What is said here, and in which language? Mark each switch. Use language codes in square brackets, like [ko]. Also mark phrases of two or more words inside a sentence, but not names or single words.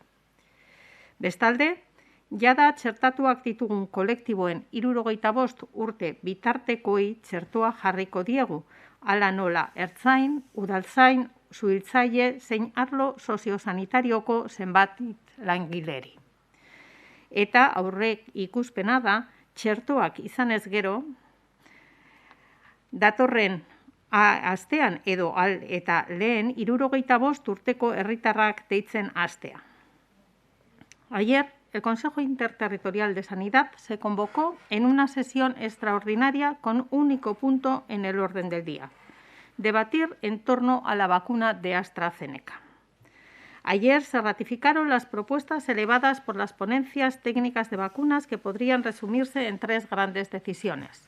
[eu] Bestalde, jada txertatuak ditugun kolektiboen 75 urte bitartekoei txertoa jarriko diegu, hala nola ertzain, udaltzain, suhiltzaile zein arlo soziosanitarioko zenbat langileri. Eta aurrek ikuspena da, txertoak izanez gero, datorren astean edo eta lehen 75 urteko herritarrak deitzen hastea. [es] Ayer, el Consejo Interterritorial de Sanidad se convocó en una sesión extraordinaria con un único punto en el orden del día: debatir en torno a la vacuna de AstraZeneca. Ayer se ratificaron las propuestas elevadas por las ponencias técnicas de vacunas que podrían resumirse en 3 grandes decisiones.